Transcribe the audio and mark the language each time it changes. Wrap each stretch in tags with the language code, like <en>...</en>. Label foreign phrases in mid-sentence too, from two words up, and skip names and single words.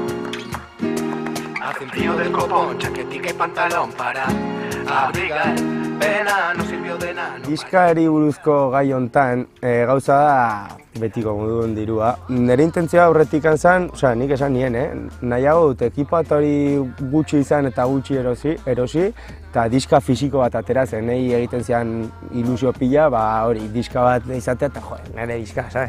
<es>Hace un frío del copón, chaquetica y pantalón para abrigar pena, no sirvió de nada.</es> <eu>Diskari buruzko gai hontan, gauza da betiko moduen dirua. Nire intentzioa aurretik zen, nik esan nien, nahiago dut ekipatori gutxi izan eta gutxi erosi, eta diska fisiko bat ateratzen, nahi egiten zian ilusio pila, hori, diska bat izatea, eta nire diska, sabes?</eu>